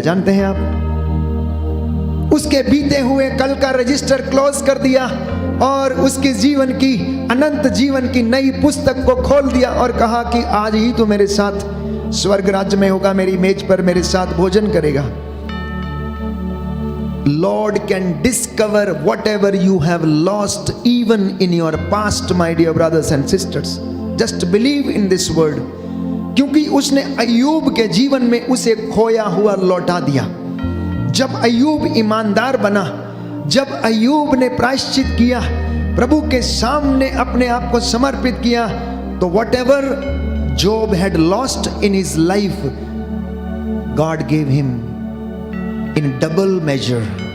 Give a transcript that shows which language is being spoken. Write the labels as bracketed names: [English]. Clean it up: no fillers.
[Hindi] जानते हैं आप, उसके बीते हुए कल का रजिस्टर क्लोज कर दिया और उसके जीवन की, अनंत जीवन की नई पुस्तक को खोल दिया और कहा कि आज ही तो मेरे साथ स्वर्ग राज्य में होगा, मेरी मेज पर मेरे साथ भोजन करेगा। [English] Lord can discover whatever you have lost even in your past, my dear brothers and sisters. Just believe in this word. [Hindi] क्योंकि उसने अय्यूब के जीवन में उसे खोया हुआ लौटा दिया। जब अय्यूब ईमानदार बना, जब अय्यूब ने प्रायश्चित किया, प्रभु के सामने अपने आप को समर्पित किया, तो [English] whatever Job had lost in his life, God gave him in double major.